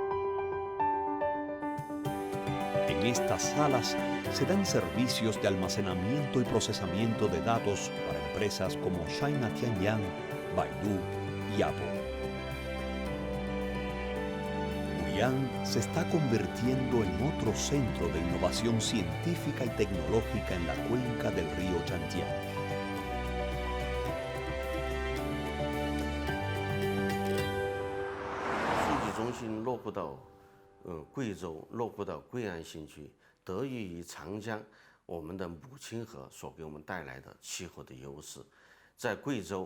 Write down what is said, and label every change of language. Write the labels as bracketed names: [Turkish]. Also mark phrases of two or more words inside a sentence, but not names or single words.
[Spanish] En estas salas se dan servicios de almacenamiento y procesamiento de datos para empresas como China Tianyang, Baidu y Apple. Guiyang se está convirtiendo en otro centro de innovación científica y tecnológica en la cuenca del río Chantian. [Chinese] 数据中心落户到贵州，落户到贵安新区，得益于长江， 我们的母亲河所给我们带来的气候的优势，在贵州